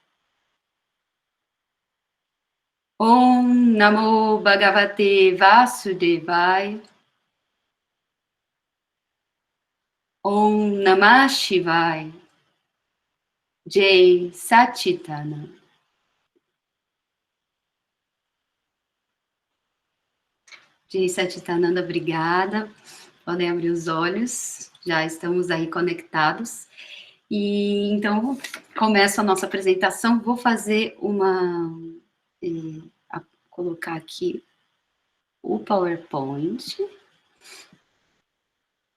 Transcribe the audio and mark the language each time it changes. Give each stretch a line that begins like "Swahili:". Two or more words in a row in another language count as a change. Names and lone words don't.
Sanskrit: ॐ नमो भगवते वासुदेवाय. ॐ नमः शिवाय. जय सच्चिदानन्द। जय सच्चिदानन्द,
Portuguese: obrigada. Podem abrir os olhos, já estamos aí conectados. E então, começo a nossa apresentação. Vou fazer colocar aqui o PowerPoint.